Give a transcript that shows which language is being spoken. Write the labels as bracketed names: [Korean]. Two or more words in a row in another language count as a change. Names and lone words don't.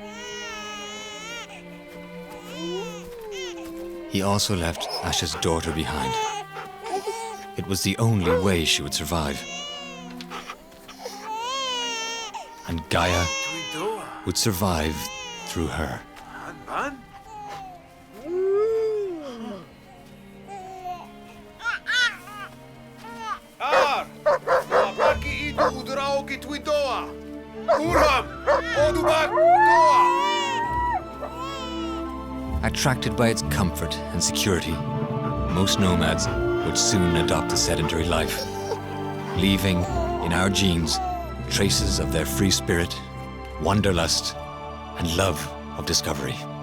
[English] He also left Asha's daughter behind. It was the only way she would survive. And Gaia would survive through her. Ban? Ar! Baki idu udraoki twidoa! Urham! Odubak doa! Attracted by its comfort and security, most nomads would soon adopt a sedentary life, leaving in our genes traces of their free spirit, wanderlust, and love of discovery.